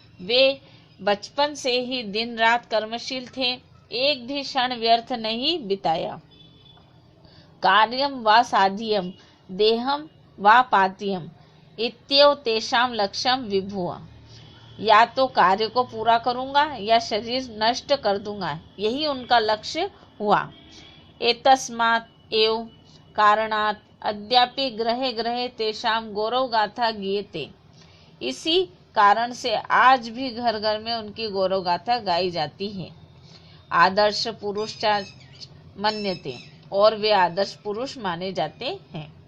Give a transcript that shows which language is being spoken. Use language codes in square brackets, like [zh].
[hi] वे बचपन से ही दिन रात कर्मशील थे, एक भी क्षण व्यर्थ नहीं बिताया। [sa] कार्यम वा साध्यम देहम वा पात्यम इत्येव तेषां लक्ष्यम विभुः। [hi] या तो कार्य को पूरा करूंगा या शरीर नष्ट कर दूंगा, यही उनका लक्ष्य हुआ। [sa] एतस्मात् एव कारणात् अद्यापि ग्रहे ग्रहे तेषां गौरव गाथा गीयते। [hi] इसी कारण से आज भी घर घर में उनकी गौरव गाथा गाई जाती है। [sa] आदर्श पुरुष मन्यते [hi] और वे आदर्श पुरुष माने जाते हैं।